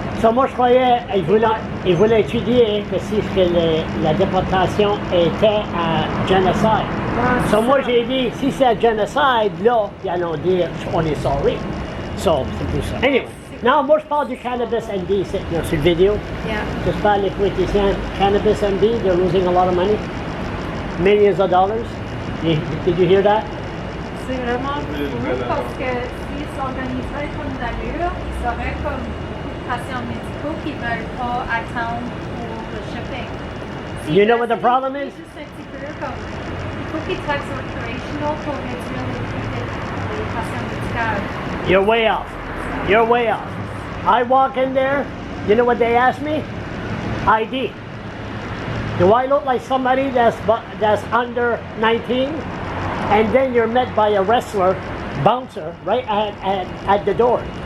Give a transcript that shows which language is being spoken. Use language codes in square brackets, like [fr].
[fr] Ça, moi, je croyais, il voulait étudier que si la déportation était à génocide. Ça, moi, j'ai dit, si c'est à génocide, là, ils allons dire, on est sorry. So, c'est pour ça. Anyway, non, moi, je parle du Cannabis NB ici, là, sur la vidéo. [en] Yeah. [fr] Je parle des politiciens. [en] Cannabis NB, they're losing a lot of money. Millions of dollars. Did you hear that? [fr] C'est vraiment cool parce que s'ils s'organiseraient comme d'allure, ils auraient comme beaucoup de patients médicaux qui ne veulent pas attendre pour le shipping. [en] You know what the problem is? [fr] Juste un petit peu comme, il faut qu'ils taxent recreational pour réduire le prix des patients médicaux. [en] You're way off. You're way off. I walk in there, you know what they ask me? ID. Do I look like somebody that's under 19? And then you're met by a wrestler, bouncer, right at the door.